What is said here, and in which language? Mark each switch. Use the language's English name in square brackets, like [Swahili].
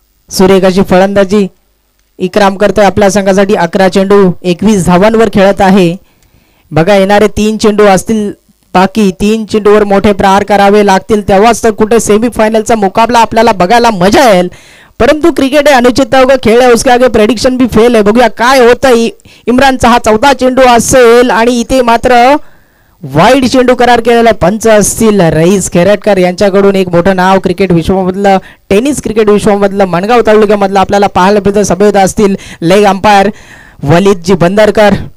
[Marathi] सुरेख अशी फलंदाजी इकराम करतोय आपल्या संघासाठी. 11 चेंडू 21 धावांवर खेळत आहे. बघा येणारे 3 चेंडू असतील बाकी. 3 चेंडूवर मोठे प्रहार करावे लागतील तेव्हाच तर कुठे सेमीफायनलचा मुकाबला आपल्याला बघायला मजा येईल. [Hindi] परंतु क्रिकेट है अनिश्चितता का खेळ है, उसके आगे प्रेडिक्शन भी फेल है. [Marathi] बघूया काय होतं. इम्रानचा हा 14 चेंडू असेल आणि इथे मात्र वाईड चेंडू करार केलेला पंच असतील रईस खेरटकर यांच्याकडून. एक मोठं नाव क्रिकेट विश्वामधलं, टेनिस क्रिकेट विश्वामधलं, मनगाव तालुक्यामधलं आपल्याला पाहायला मिळतं. सभेत असतील लेग अंपायर वलीदजी बंदरकर.